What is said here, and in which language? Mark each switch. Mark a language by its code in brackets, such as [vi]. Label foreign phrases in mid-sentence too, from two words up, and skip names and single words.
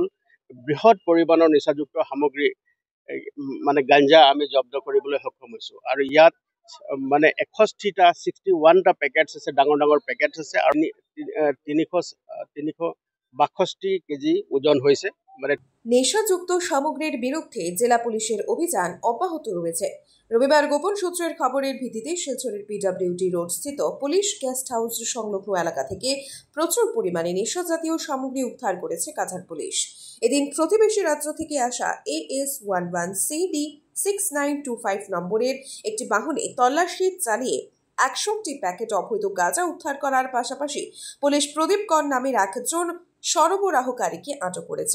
[as] বৃহৎ পৰিমাণৰ নিচাযুক্ত সামগ্ৰী মানে গাঞ্জা আমি জব্দ কৰিবলৈ সক্ষম হৈছোঁ। আৰু ইয়াত মানে 61টা পেকেটছ আছে, ডাঙৰ ডাঙৰ পেকেটছ আছে, আৰু 362 কেজি ওজন হৈছে। মানে [bn] নেশাযুক্ত সামগ্রীর বিরুদ্ধে জেলা পুলিশের অভিযান অব্যাহত রয়েছে। রবিবার গোপন সূত্রের খবরের ভিত্তিতে শিলচরের পিডব্লিউডি রোড স্থিত পুলিশ গেস্ট হাউস সংলগ্ন এলাকা থেকে প্রচুর পরিমাণে নেশাজাতীয় সামগ্রী উদ্ধার করেছে কাছাড় পুলিশ। এদিন প্রতিবেশী রাজ্য থেকে আসা AS11CD 6925 নম্বরের একটি বাহনে তল্লাশি চালিয়ে 61টি প্যাকেট অবৈধ গাঁজা উদ্ধার করার পাশাপাশি পুলিশ প্রদীপ কর নামের একজন সরবরাহকারীকে আটক করেছে।